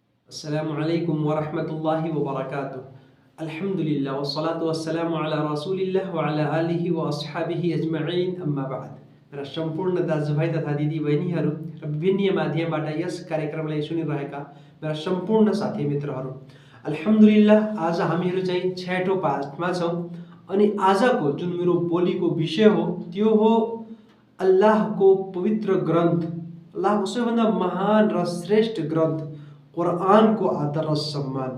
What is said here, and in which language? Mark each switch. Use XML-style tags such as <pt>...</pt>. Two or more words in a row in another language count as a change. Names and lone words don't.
<ar>السلام عليكم ورحمة الله وبركاته. الحمد لله والصلاة والسلام على رسول الله وعلى آله وأصحابه أجمعين، أما بعد.</ar> <ne>मेरा सम्पूर्ण दाजुभाइ तथा दिदीबहिनीहरू र विभिन्न माध्यमबाट यस कार्यक्रमलाई सुनिरहेका मेरा सम्पूर्ण साथी मित्रहरू, अल्हम्दुलिल्लाह आज हामीहरू चाहिँ 6औं पाठमा छौँ। अनि आजको जुन मेरो बोलीको विषय हो त्यो हो अल्लाहको पवित्र ग्रन्थ, अल्लाहको सबैभन्दा महान र श्रेष्ठ ग्रन्थ कुरान को आदर र सम्मान।</ne>